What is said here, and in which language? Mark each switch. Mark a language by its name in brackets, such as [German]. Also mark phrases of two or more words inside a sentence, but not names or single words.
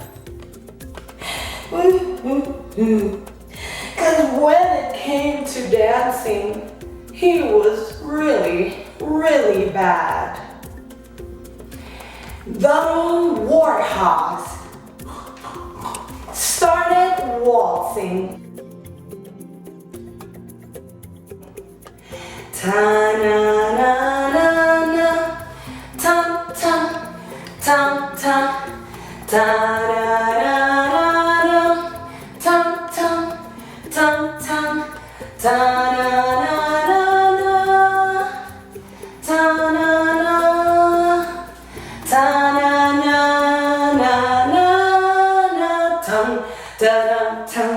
[English] Because when it came to dancing, he was really, really bad. The warthogs started waltzing. Ta-na-na-na-na, tum-tum, tum-tum, ta-na-na-na-na, tum-tum, tum-tum, ta-na-na-na-na, ta-na-na, ta-na-na-na-na, tum-da-dum-tum.